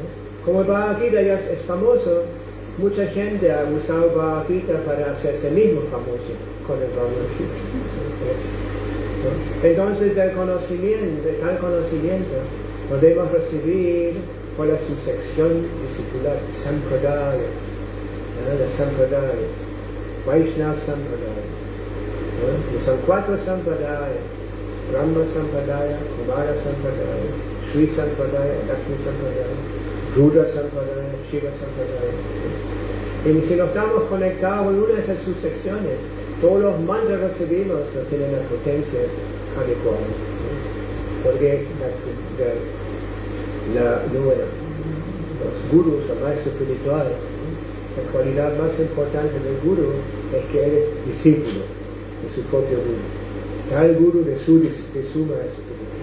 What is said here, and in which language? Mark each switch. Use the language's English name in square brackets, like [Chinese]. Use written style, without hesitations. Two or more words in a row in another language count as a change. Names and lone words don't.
[Spanish] Como el Bhagavad Gita ya es famoso, mucha gente ha usado Bhagavad Gita para hacerse mismo famoso con el Bhagavad Gita, ¿no? Entonces el conocimiento, tal conocimiento, podemos recibir por la subsección discipular, Sampradayas, las Sampradayas, Vaishnava Sampradaya, que son 4 Sampradayas, Brahma Sampradaya, Kumara Sampradaya, Sri Sampradaya, Lakshmi Sampradaya, Rudra Sampradaya, Shiva Sampradaya. Y si no estamos conectados con una de esas subsecciones, todos los mantras recibimos no tienen la potencia adecuada, ¿no? Porque los gurus, los maestros espirituales, la cualidad más importante del guru es que él es discípulo de su propio guru, tal guru de su maestro espiritual.